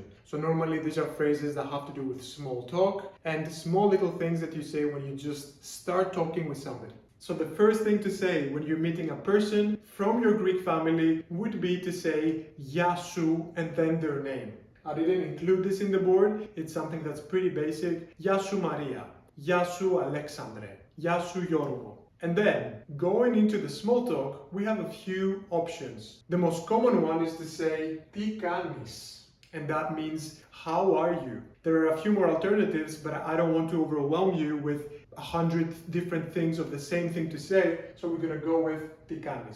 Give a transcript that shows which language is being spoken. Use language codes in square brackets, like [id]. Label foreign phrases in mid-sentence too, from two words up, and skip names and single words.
[en] So normally these are phrases that have to do with small talk and small little things that you say when you just start talking with somebody. So the first thing to say when you're meeting a person from your Greek family would be to say [el] Γεια σου [en] and then their name. I didn't include this in the board. It's something that's pretty basic. [el] Γεια σου Maria, Γεια σου Alexandre, Γεια σου Yorgo. [en] And then, going into the small talk, we have a few options. The most common one is to say [el] Τι κάνεις? [en] And that means how are you? There are a few more alternatives, but I don't want to overwhelm you with 100 different things of the same thing to say, so we're gonna go with [el] Τι κάνεις?